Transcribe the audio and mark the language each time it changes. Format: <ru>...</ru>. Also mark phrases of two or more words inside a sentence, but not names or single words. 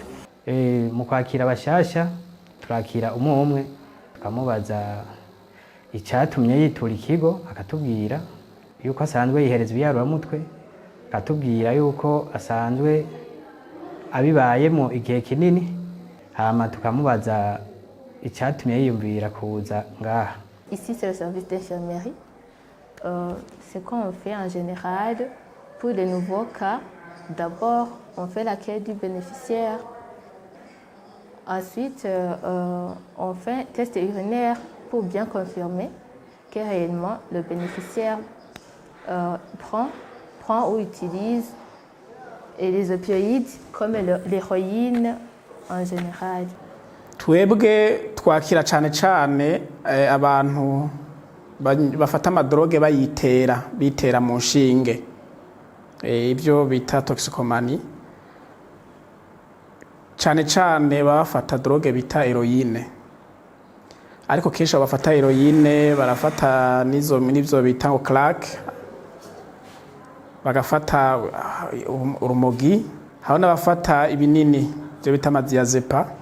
<rn>Mu kwakira abashyashya turakira umwe tukamubaza icyatumye yitura ikigo, akatubwira yuko asanzwe yihereza ibiyayuramutwe, akatubwira yuko asanzwe abibayemo igihe kinini, hama tukamubaza icyatumye yiyumvira kuza ngaha.</rn> <fr>Ici c'est le service d'infirmerie. C'est quoi on fait en général pour les nouveaux cas? D'abord, on fait l'accueil du bénéficiaire. Ensuite, on fait un test urinaire pour bien confirmer que réellement le bénéficiaire prend ou utilise les opioïdes comme l'héroïne en général.</fr> <rn>Twebwe twakira cyane abantu bafata amadroge bitera mu nshinge, ibyo bita toxicomanie. Cyane bafata droge bita heroine, ariko kenshi abafata heroine barafata n'ibyo bita ngo crack, bagafata urumogi, hari n'abafata ibinini byo bita amadiazepam.</rn>